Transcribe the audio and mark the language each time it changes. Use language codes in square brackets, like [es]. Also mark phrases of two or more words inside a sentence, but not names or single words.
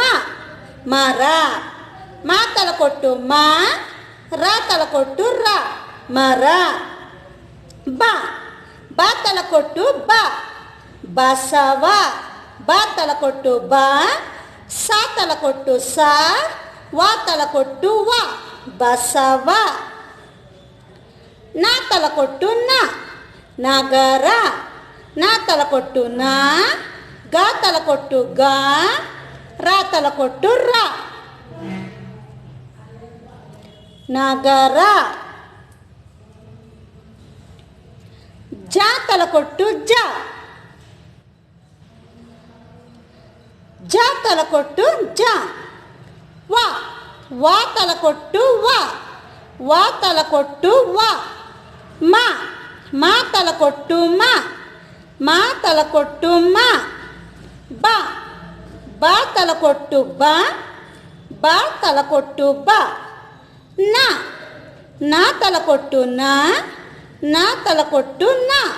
[kn] ಮರ ಮ ತಲಕೊಟ್ಟು ಮ. ರ ತಲಕೊಟ್ಟು ರ. ಮರ. ಬ ಬ ತಲಕೊಟ್ಟು ಬ. ಬಸವ ಬ ತಲಕೊಟ್ಟು ಬ. ಸ ತಲಕೊಟ್ಟು ಸ. ವ ತಲಕೊಟ್ಟು ವ. ಬಸವ. ನ ತಲಕೊಟ್ಟು ನ. ನಗರ ನ ತಲಕೊಟ್ಟು ನ. ಗ ತಲಕೊಟ್ಟು ಗ. ರ ತಲಕೊಟ್ಟು ರ. ನಗರ. ಜ ತಲಕೊಟ್ಟು ಜ. ಜ ತಲಕೊಟ್ಟು ಜ. ವ ವ ತಲಕೊಟ್ಟು ವ. ವ ತಲಕೊಟ್ಟು ವ. ಮ ಮ ತಲಕೊಟ್ಟು ಮ. ಮ ತಲಕೊಟ್ಟು ಮ. ಬ ಬ ತಲಕೊಟ್ಟು ಬ. ಬ ತಲಕೊಟ್ಟು ಬ. ನ ನ ತಲಕೊಟ್ಟು ನ. ನ ತಲಕೊಟ್ಟು ನ.